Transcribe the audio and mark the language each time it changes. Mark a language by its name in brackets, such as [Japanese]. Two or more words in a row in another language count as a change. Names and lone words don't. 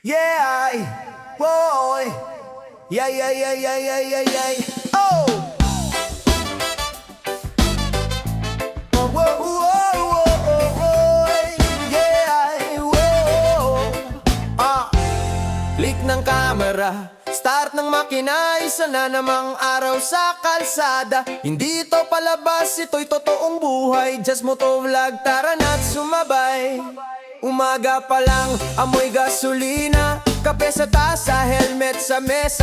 [English] Yeah, boy. Yeah, yeah, yeah, yeah, yeah, yeah, yeah. Oh. Whoa, whoa, whoa, whoa, yeah, whoa. [Filipino] Click ng camera, start ng makina, isa na namang araw sa kalsada. Hindi ito palabas, ito'y totoong buhay. [English] Just motovlog, [Filipino] tara na't sumabay. Umaga pa lang, amoy gasolina, kape sa tasa, helmet sa mesa.